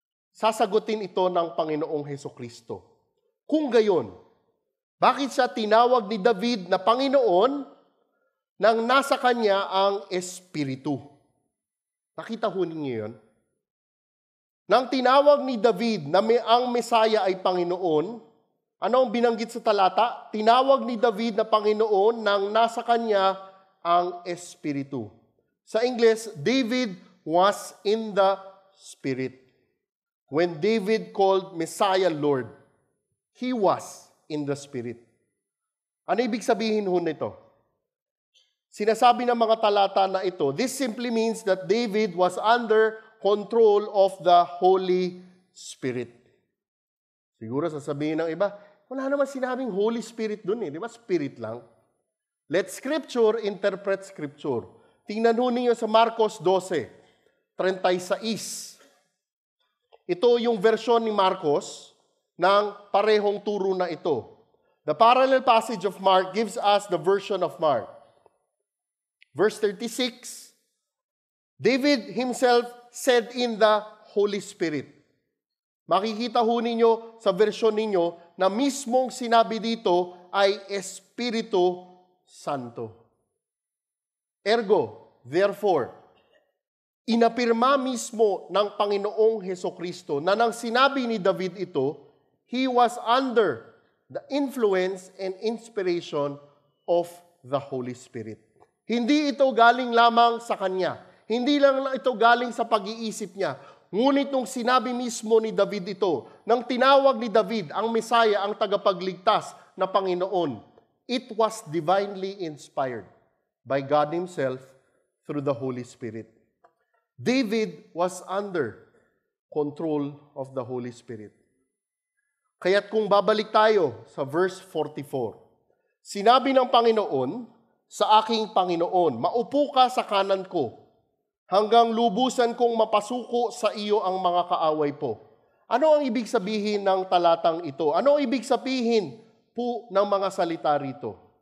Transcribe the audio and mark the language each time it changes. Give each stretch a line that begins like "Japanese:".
Filipino: Sasagutin ito ng Panginoong Hesukristo. Kung gayon, bakit siya tinawag ni David na Panginoon nang nasa kanya ang Espiritu? Nakita ho ninyo yun? Nang tinawag ni David na ang Messiah ay Panginoon, ano ang binanggit sa talata? Tinawag ni David na Panginoon nang nasa kanya ang Espiritu.
English: Sa English, David was in the Spirit. When David called Messiah Lord, he was in the Spirit.
Filipino: Ano ibig sabihin ho nito? Sinasabi ng mga talata na ito,
English: this simply means that David was under control of the Holy Spirit.
Filipino: Siguro sasabihin ng iba, wala naman sinabing Holy Spirit dun eh. Di ba? Spirit lang.
English: Let Scripture interpret Scripture.
Filipino: Tingnan ho ninyo sa Marcos 12:36. Ito yung version ni Marcos ng parehong turo na ito.
English: The parallel passage of Mark gives us the version of Mark. Verse 36, David himself said in the Holy Spirit.
Filipino: Makikita ho ninyo sa version ninyo na mismong sinabi dito ay Espiritu Santo.
English: Ergo, therefore,
Filipino: inapirma mismo ng Panginoong Hesukristo na nang sinabi ni David ito,
English: he was under the influence and inspiration of the Holy Spirit.
Filipino: Hindi ito galing lamang sa kanya. Hindi lang ito galing sa pag-iisip niya. Ngunit nung sinabi mismo ni David ito, nang tinawag ni David ang Messiah, ang tagapagligtas na Panginoon,
English: it was divinely inspired by God Himself through the Holy Spirit. David was under control of the Holy Spirit.
Filipino: Kaya't kung babalik tayo sa verse 44, sinabi ng Panginoon sa aking Panginoon, maupo ka sa kanan ko, hanggang lubusan kong mapasuko sa iyo ang mga kaaway po. Ano ang ibig sabihin ng talatang ito? Ano ang ibig sabihin po ng mga salita rito?